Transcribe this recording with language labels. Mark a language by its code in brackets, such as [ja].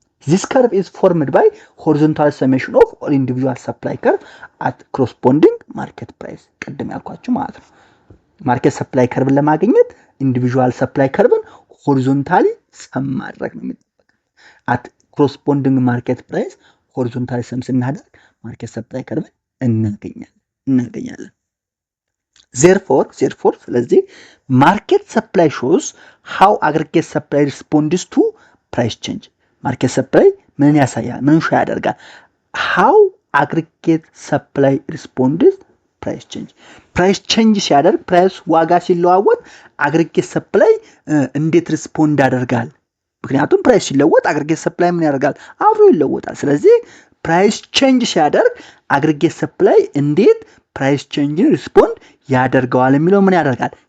[en] This curve is formed by horizontal summation of all individual supply curve at corresponding market price. [am] ቀደም ያልኳችሁ ማለት ነው። ማርኬት ሰፕላይ ከርቭን ለማግኘት ኢንዲቪጁዋል ሰፕላይ ከርቭን ሆሪዞንታሊ ሰም ማድረግ ነው የሚጠበቀው። at corresponding market price ሆሪዞንታሊ ሰም ስናደርግ ማርኬት ሰፕላይ ከርቭን እናገኛለን። Therefore, ስለዚህ ማርኬት ሰፕላይ [en] shows how aggregate supply responds to price change. [am] ማርኬት ሰፕላይ ምን ያሳያል? ምን ሾው ያደርጋል? [en] how aggregate supply responds price change. [am] ፕራይስ ቼንጅ ሲያደርግ ፕራይስ ዋጋ ሲለዋወጥ አግሪጌት ሰፕላይ እንዴት ሪስፖንድ ያደርጋል? ምክንያቱም ፕራይስ ሲለወጥ አግሪጌት ሰፕላይ ምን ያደርጋል? አብሮ ይለወጣል። ስለዚህ ፕራይስ ቼንጅ ሲያደርግ አግሪጌት ሰፕላይ እንዴት ፕራይስ ቼንጅን ሪስፖንድ ያደርጋል የሚለው ምን ያደርጋል?